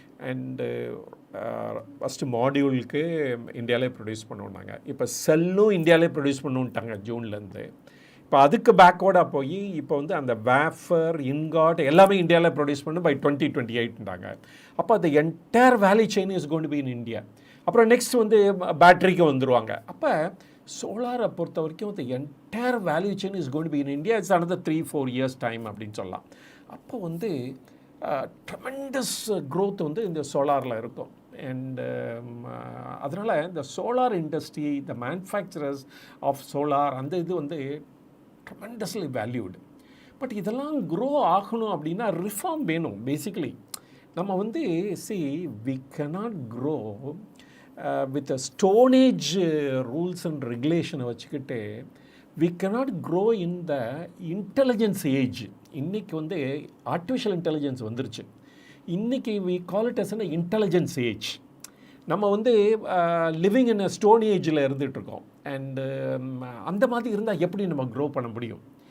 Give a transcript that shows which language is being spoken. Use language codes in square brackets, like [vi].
[ta] And first மாடியூலுக்கு இந்தியாவிலே produce பண்ணுவோன்னாங்க. இப்போ செல்லும் இந்தியாவிலே ப்ரொடியூஸ் பண்ணுன்ட்டாங்க ஜூன்லேருந்து. இப்போ அதுக்கு பேக்வேர்டாக போய் இப்போ வந்து அந்த வேஃபர், இன்காட் எல்லாமே இந்தியாவில் ப்ரொடியூஸ் பண்ணு பை 2028ன்றாங்க. அப்போ அந்த [en] Entire value chain is going to be in India. [ta] அப்புறம் நெக்ஸ்ட் வந்து பேட்டரிக்கு வந்துடுவாங்க. அப்போ சோலாரை பொறுத்த வரைக்கும் [en] the entire value chain is going to be in India. It's another 3-4 years time [ta] அப்படின்னு சொல்லலாம். அப்போ வந்து ட்ரெமெண்டஸ் க்ரோத் வந்து இந்த சோலாரில் இருக்கும். அண்டு அதனால் இந்த solar industry, the manufacturers of solar, அந்த இது வந்து ட்ரெமெண்டஸ்லி வேல்யூடு. பட் இதெல்லாம் க்ரோ ஆகணும் அப்படின்னா ரிஃபார்ம் வேணும். [en] basically [ta] நம்ம வந்து [en] we cannot grow with a stone age rules and regulation [ta] வச்சுக்கிட்டு [en] we cannot grow in the intelligence age. [ta] இன்றைக்கி வந்து ஆர்டிஃபிஷியல் இன்டெலிஜென்ஸ் வந்துருச்சு. இன்றைக்கி [en] we call it as an intelligence age. [ta] நம்ம வந்து [en] living in a stone ஏஜில் [ta] இருந்துகிட்ருக்கோம். அண்டு அந்த மாதிரி இருந்தால் எப்படி நம்ம க்ரோ பண்ண முடியும்?